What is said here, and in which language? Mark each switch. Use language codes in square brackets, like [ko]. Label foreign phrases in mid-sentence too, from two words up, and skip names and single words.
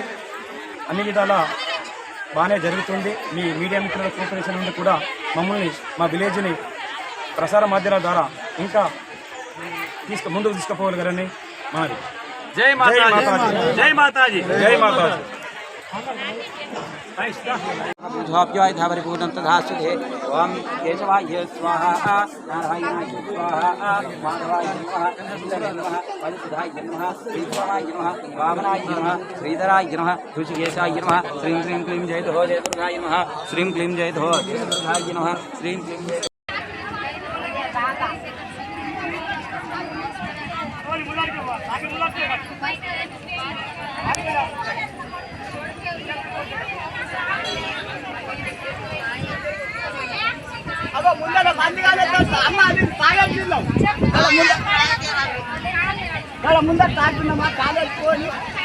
[te] అన్ని విధాలా బాగానే జరుగుతుంది. మీ మీడియా మిత్రుల కోఆపరేషన్ నుండి కూడా మమ్మల్ని, మా విలేజ్ని ప్రసార మాధ్యమాల ద్వారా ఇంకా ముందుకు తీసుకుపోగలరని మాది. [hi] జై మాతాజీ, జై మాతాజీ, జై మాతాజీ. [sa] ूर्णं तथा सुधे ओं केशवाय स्वाहा नारायणाय स्वाहा माधवाय नमः सुन्दराय नमः वल्लभाय नमः श्रीधराय नमः वामनाय नमः श्रीधराय नमः ऋषिकेशाय नमः श्रीं क्लीं क्लीं जय धो जय दुर्गाय नमः श्रीं क्लीं जय धो जय दुर्गाय नमः श्रीं क्लीं जय [te] ముందర తాకున్నామా కాలేసుకొని